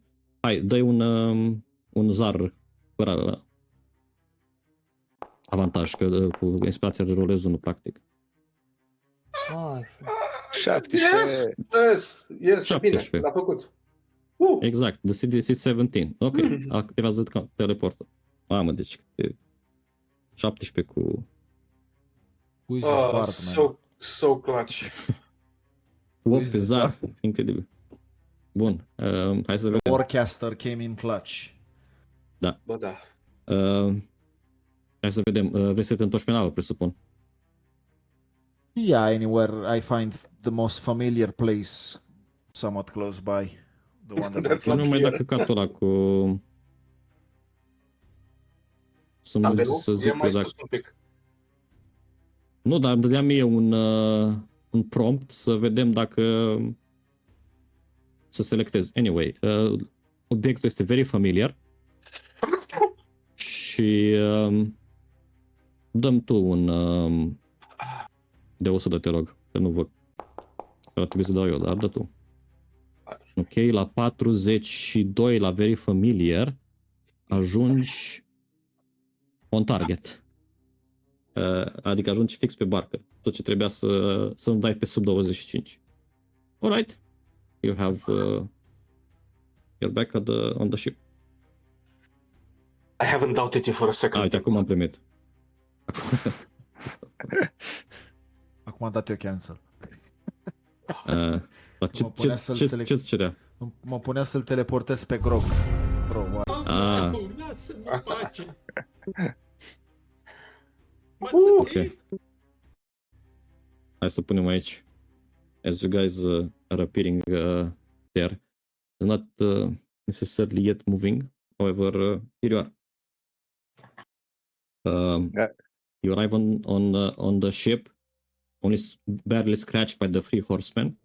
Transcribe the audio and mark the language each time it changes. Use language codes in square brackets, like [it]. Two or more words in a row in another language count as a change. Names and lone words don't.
[ro] Hai, dă-i un zar fără avantaj, că cu inspirația de rolez unul, practic. 17. Yes, 17. bine, l-a făcut. Exact, [en] the city is 17. [ro] Ok, activează teleportul. Mamă, deci 17 cu... [en] Who is this bard, man? So clutch. [ro] 8 pe zar, incredibil. Bun, hai să vedem. [en] Warcaster came in clutch. [ro] Bă, da. Hai să vedem, vrei să te întorci pe navă, presupun. [en] Yeah, anywhere I find the most familiar place somewhat close by. The one that I That's can... [ro] Nu mai da căcatul ăla cu... Să mă zic mai dacă... sus un pic. Nu, dar îmi dădea mie un prompt să vedem dacă să selectez. Anyway, obiectul este [en] very familiar [ro] și dăm tu un de 100, te rog, că nu văd. Ar trebui să dau eu, dar dă tu. Ok, la 42 la [en] very familiar [ro] ajungi [en] on target. [ro] Adică ajungi fix pe barcă. Tot ce trebuia să nu dai pe sub 25. [en] Alright. You have you're back on the ship. I haven't doubted you for a second. [ro] Uite, acum am primit. Acum am dat eu cancel. Ce-ți cerea? Mă punea să-l teleportez pe Grog. [en] Bro, what? [ro] Lasă-mă în pace. Ok. Hai să punem aici. [en] As you guys are appearing there, it's not necessarily yet moving. However, here you are. You arrive on the ship, only barely scratched by the 3 horsemen.